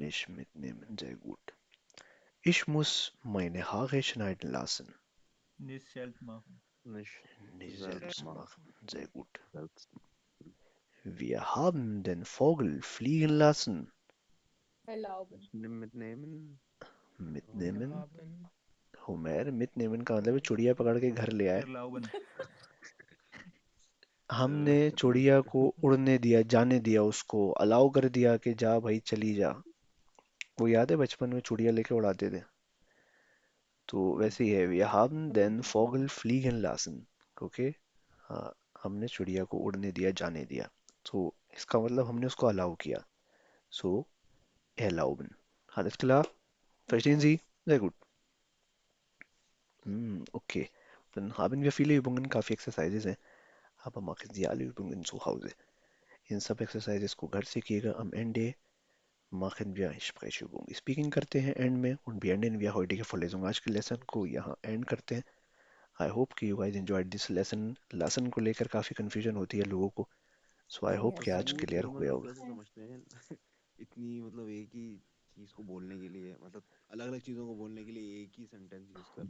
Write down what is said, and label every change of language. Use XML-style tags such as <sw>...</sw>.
<de>Nicht mitnehmen, sehr gut. Ich muss meine Haare schneiden lassen. Nicht selbst machen. Nicht selbst machen, sehr gut. Wir haben den Vogel fliegen lassen. Erlauben. mitnehmen. Mitnehmen. Haben.</de> <hi>होमेर mitnehmen का मतलब है चिड़िया पकड़ के घर ले आए.</hi> <de>Erlauben.</de> <hi>हमने चिड़िया को उड़ने दिया, जाने दिया, उसको अलाउ कर दिया कि जा भाई चली जा. वो याद है बचपन में चिड़िया लेके उड़ाते थे. तो वैसे ही है,</hi> <de>wir haben den Vogel fliegen lassen.</de> <hi>Okay, हाँ, हमने चिड़िया को उड़ने दिया, जाने दिया। तो इसका मतलब हमने उसको अलाउ किया।</hi> <de>So erlauben. Alles klar? Verstehen Sie? Sehr gut.</de> <en>Okay.</en> <de>Dann haben wir viele Übungen,</de> <hi>काफ़ी exercises हैं।</hi> <de>Aber machen Sie alle Übungen zu Hause.</de> <hi>इन सब exercises को घर से कीजिएगा।</hi> <de>Am Ende machen wir eine Sprechübung.</de> <hi>Speaking करते हैं एंड में</hi> <de>und beenden wir heutige Vorlesung।</de> <hi>आज के लेसन को यहाँ एंड करते हैं। आई होप कि</hi> <en>You guys enjoyed this lesson.</en> <hi>Lesson को लेकर काफ़ी कंफ्यूजन होती है लोगों को,</hi> <en>so I hope</en> <hi>कि</hi> <en>yes</en> <hi>आज वो क्लियर तो हो गया मतलब होगा। कैसे समझते हैं इतनी मतलब एक ही चीज को बोलने के लिए, मतलब अलग अलग चीजों को बोलने के लिए एक ही सेंटेंस यूज करते हैं</hi>